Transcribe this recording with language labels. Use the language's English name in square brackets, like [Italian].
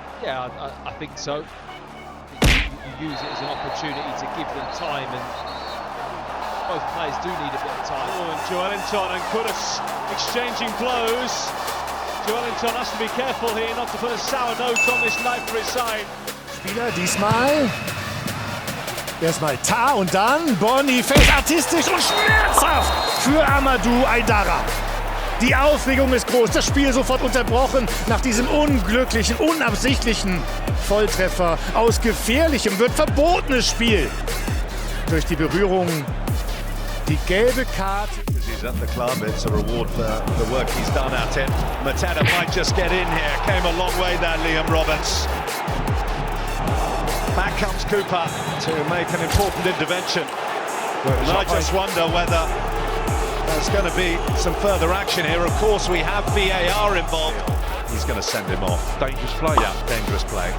[English] Yeah, I think so. You use it as an opportunity to give them time, and both players do need a bit of time. Oh, and Joelinton and Kudus exchanging blows. Wellington has to be careful here not to put a sour note on this night for his side. [German] Spieler diesmal erstmal Tar und dann Boniface artistisch und schmerzhaft für Amadou Aidara. Die Aufregung ist groß, das Spiel sofort unterbrochen nach diesem unglücklichen, unabsichtlichen Volltreffer. Aus gefährlichem wird verbotenes Spiel. Durch die Berührung die gelbe Karte. [English] He's at the club, it's a reward for the work he's done at it. Mateta might just get in here, came a long way there, Liam Roberts. Back comes Cooper to make an important intervention. And I just wonder whether there's going to be some further action here. Of course, we have VAR involved. He's going to send him off. Dangerous play? Yeah, dangerous play.